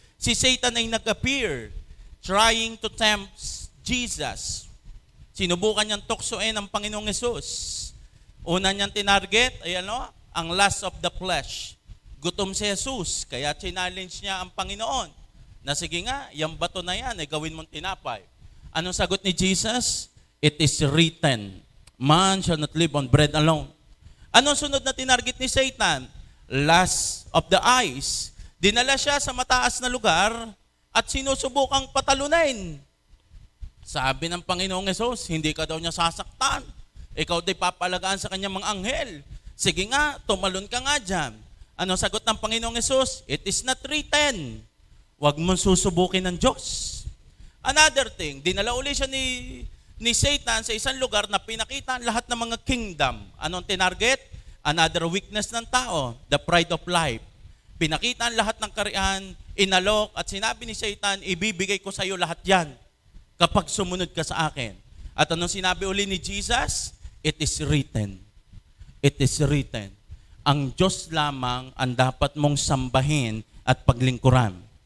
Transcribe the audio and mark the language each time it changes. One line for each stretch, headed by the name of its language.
Filipino: Si Satan ay nag-appear, trying to tempt Jesus. Sinubukan niyang tuksoin ang Panginoong Hesus. Una niyang tinarget ay ang lust of the flesh. Gutom si Jesus, kaya challenge niya ang Panginoon. Na sige nga, yung bato na yan, ay gawin mong tinapay.
English: Anong sagot ni Jesus? It is written, Man shall not live on bread alone.
Filipino: Anong sunod na tinarget ni Satan? Lust of the eyes. Dinala siya sa mataas na lugar at sinusubukang patalunin. Sabi ng Panginoong Hesus, hindi ka daw niya sasaktan. Ikaw di papalagaan sa kanyang mga anghel. Sige nga, tumalon ka nga dyan. Ano sagot ng Panginoong Hesus? It is not written. Huwag mong susubukin ng Diyos. Another thing, dinala uli siya ni Satan sa isang lugar na pinakita ang lahat ng mga kingdom. Anong tinarget?
English: Another weakness ng tao, the pride of life.
Filipino: Pinakita ang lahat ng kariyan, inalok, at sinabi ni Satan, ibibigay ko sa iyo lahat yan kapag sumunod ka sa akin.
English: At anong sinabi uli ni Jesus? It is written. It is written.
Filipino: Ang Diyos lamang ang dapat mong sambahin at paglingkuran.